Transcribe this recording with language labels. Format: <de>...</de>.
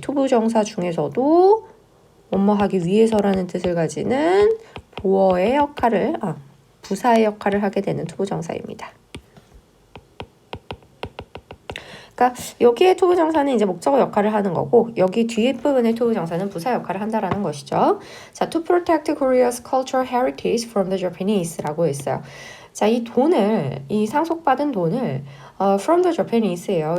<ko>투부정사 중에서도 뭐뭐 하기 위해서라는 뜻을 가지는 보어의 역할을, 부사의 역할을 하게 되는 투부정사입니다. 그러니까 여기에 투부정사는 이제 목적어 역할을 하는 거고 여기 뒤에 부분의 투부정사는 부사 역할을 한다라는 것이죠.</ko> <en>자, to protect Korea's cultural heritage from the Japanese라고 했어요.</en> <ko>자, 이 돈을, 이 상속받은 돈을</ko> <en>from the Japanese</en> <ko>예요.</ko>